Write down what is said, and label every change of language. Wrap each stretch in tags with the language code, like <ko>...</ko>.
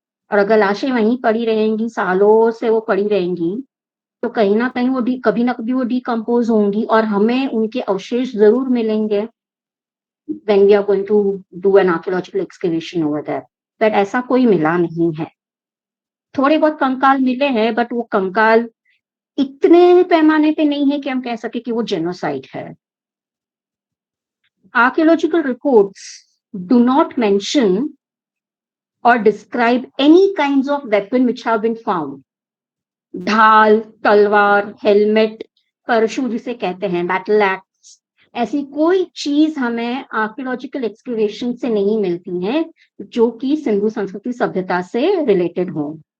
<hi>और अगर लाशें वहीं पड़ी रहेंगी, सालों से वो पड़ी रहेंगी, तो कहीं ना कहीं वो कभी ना कभी वो डिकम्पोज होंगी और हमें उनके अवशेष जरूर मिलेंगे</hi> <en>when we are going to do an archaeological excavation over there।</en> <hi>But ऐसा कोई मिला नहीं है। थोड़े बहुत कंकाल मिले हैं, बट वो कंकाल इतने पैमाने पे नहीं है कि हम कह सके कि वो जेनोसाइड है।</hi> <en>Archaeological reports do not mention or describe any kinds of weapon which have been found।</en> <hi>ढाल, तलवार, हेलमेट, परशु जिसे कहते हैं, बैटल एक्स, ऐसी कोई चीज हमें आर्कियोलॉजिकल एक्सक्यूवेशन से नहीं मिलती है जो कि सिंधु संस्कृति सभ्यता से रिलेटेड हो।</hi>